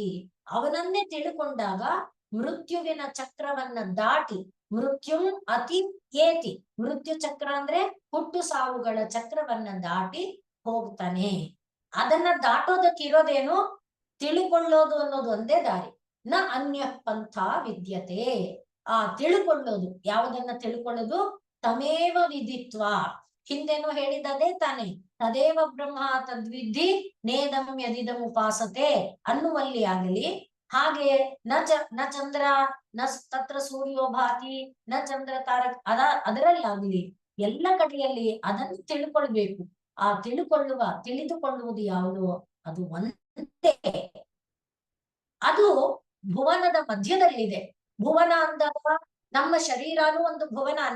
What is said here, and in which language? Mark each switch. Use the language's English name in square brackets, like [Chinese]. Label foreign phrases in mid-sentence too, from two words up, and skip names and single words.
[Kannada] ಅವನನ್ನೇ ತಿಳ್ಕೊಂಡಾಗ ಮೃತ್ಯುವಿನ ಚಕ್ರವನ್ನ ದಾಟಿ, [Sanskrit] ಮೃತ್ಯುಂ ಅತಿ ಏತಿ, [Kannada] ಮೃತ್ಯು ಚಕ್ರ ಅಂದ್ರೆ ಹುಟ್ಟು ಸಾವುಗಳ ಚಕ್ರವನ್ನ ದಾಟಿ ಹೋಗ್ತಾನೆ. ಅದನ್ನ ದಾಟೋದಕ್ಕಿರೋದೇನು? ತಿಳ್ಕೊಳ್ಳೋದು ಅನ್ನೋದು ಒಂದೇ ದಾರಿ. [Sanskrit] ನ ಅನ್ಯ ಪಂಥ ವಿದ್ಯತೆ. [Kannada] ಆ ತಿಳ್ಕೊಳ್ಳೋದು, ಯಾವುದನ್ನ ತಿಳ್ಕೊಳ್ಳೋದು? [Sanskrit] ತಮೇವ ವಿದಿತ್ವ. [Kannada] ಹಿಂದೇನೋ ಹೇಳಿದದೇ ತಾನೆ, [Sanskrit] ತದೇವ ಬ್ರಹ್ಮ ತದ್ವಿಧಿ ನೇದಂ ಯದಿದಂ ಉಪಾಸತೆ [Kannada] ಅನ್ನುವಲ್ಲಿ ಆಗಲಿ, ಹಾಗೆ [Sanskrit] ನ ಚಂದ್ರ ನ ತತ್ರ ಸೂರ್ಯೋ ಭಾತಿ ನ ಚಂದ್ರ ತಾರಕ್ [Kannada] ಅದರಲ್ಲಾಗ್ಲಿ, ಎಲ್ಲ ಕಡೆಯಲ್ಲಿ ಅದನ್ನು ತಿಳ್ಕೊಳ್ಬೇಕು. ಆ ತಿಳಿದುಕೊಳ್ಳುವುದು ಯಾವುದು? ಅದು ಒಂದೇ. ಅದು ಭುವನದ ಮಧ್ಯದಲ್ಲಿದೆ. ಭುವನ ಅಂದಾಗ ನಮ್ಮ ಶರೀರನೂ ಒಂದು ಭುವನಾನೇ.